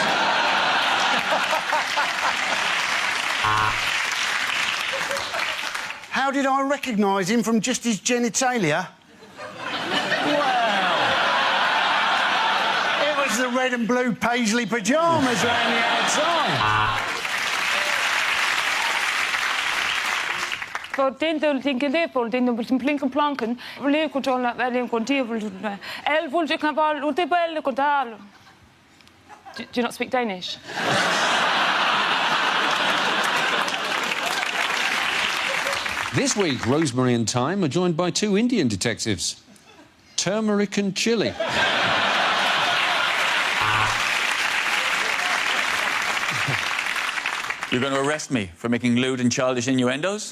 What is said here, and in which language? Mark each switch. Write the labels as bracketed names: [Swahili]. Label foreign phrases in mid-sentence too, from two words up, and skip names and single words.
[English] How did I recognise him from just his genitalia? Well, it was the red and blue paisley pyjamas around the outside. For den der tænker det på den der plinken planken vil kontrollera vad den kontivel el fulje kan vara och det bälle kontal. Do you not speak Danish? This week, Rosemary and Thyme are joined by two Indian detectives. Turmeric and chili. You're going to arrest me for making lewd and childish innuendos?